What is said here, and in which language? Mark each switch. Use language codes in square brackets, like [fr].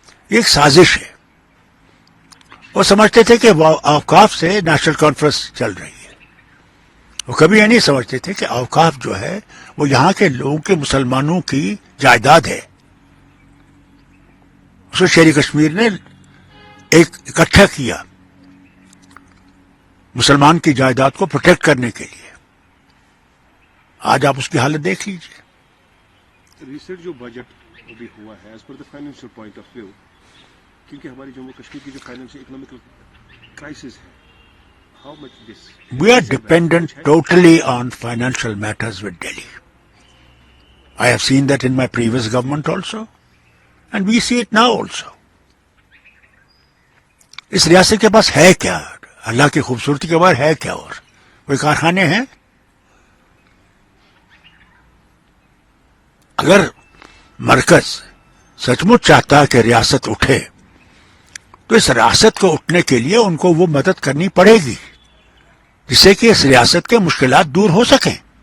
[ur] یہ ایک سازش ہے، وہ سمجھتے تھے کہ اوقاف سے نیشنل کانفرنس چل رہی ہے، وہ کبھی یہ نہیں سمجھتے تھے کہ اوقاف جو ہے وہ یہاں کے لوگوں کے مسلمانوں کی جائیداد ہے۔ اس کو شیری کشمیر نے ایک اکٹھا کیا مسلمان کی جائیداد کو پروٹیکٹ کرنے کے لیے۔ آج آپ اس کی حالت دیکھ لیجیے۔ ریسنٹ جو بجٹ ابھی ہوا ہے as per the financial point of view, کیونکہ ہماری جموں کشمیر کی جو فائنینشیل اکنامکل کرائسس ہے، how much this [en] We are dependent totally on financial matters with Delhi. I have seen that in my previous government also, and we see it now also. [ur] اس ریاست کے پاس ہے کیا؟ اللہ کی خوبصورتی کے بعد ہے کیا؟ اور کوئی کارخانے ہیں؟ اگر مرکز سچ مچ چاہتا ہے کہ ریاست اٹھے تو اس ریاست کو اٹھنے کے لیے ان کو وہ مدد کرنی پڑے گی جس سے کہ اس ریاست کے مشکلات دور ہو سکیں۔